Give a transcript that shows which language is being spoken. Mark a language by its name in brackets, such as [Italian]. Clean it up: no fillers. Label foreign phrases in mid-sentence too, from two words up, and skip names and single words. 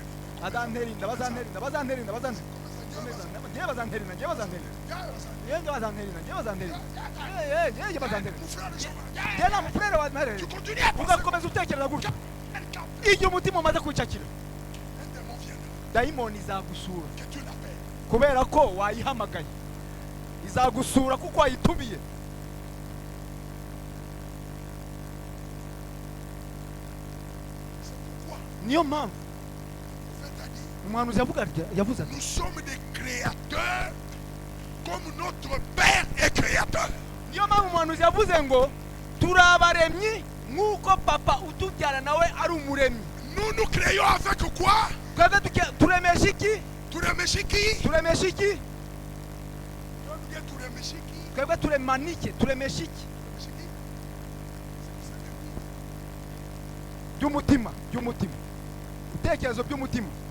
[Kinyarwanda] Bazanterinda, bazanterinda, bazanterinda, bazanterinda. Ngewe bazanterinda, ngewe bazanterinda. Ngewe bazanterinda, ngewe bazanterinda. Ngewe bazanterinda. Ngewe nta mufurere wa ntare. [French] Tu continues à penser. [Kinyarwanda] Ugakomeza utekereza gutya. Iyo umutima umaze kwicakira, [French] Un démon viendra, [Kinyarwanda] dayimoni izagusura. [French] que tu l'appelles. [Kinyarwanda] Kubera ko wayihamagaye. Izagusura kuko wayitumiye. [French] C'est pourquoi [Kinyarwanda] Niyo mpamvu [French] le prophète a dit [Kinyarwanda] umuhanuzi yavuze ati [French] nous sommes des créateurs comme notre Père est créateur. [Kinyarwanda] niyo mpamvu umuhanuzi yavuze ngo turi abaremyi nk'uko papa utubyara nawe ari umuremyi. [French] Nous créons avec quoi? [Kinyarwanda] Twebwe turemesha iki? Turemesha iki? Turemesha iki? Twebwe turemesha iki? Twebwe turemana iki? Turemesha iki? Turemesha iki? By'umutima, by'umutima. Ibitekerezo by'umutima.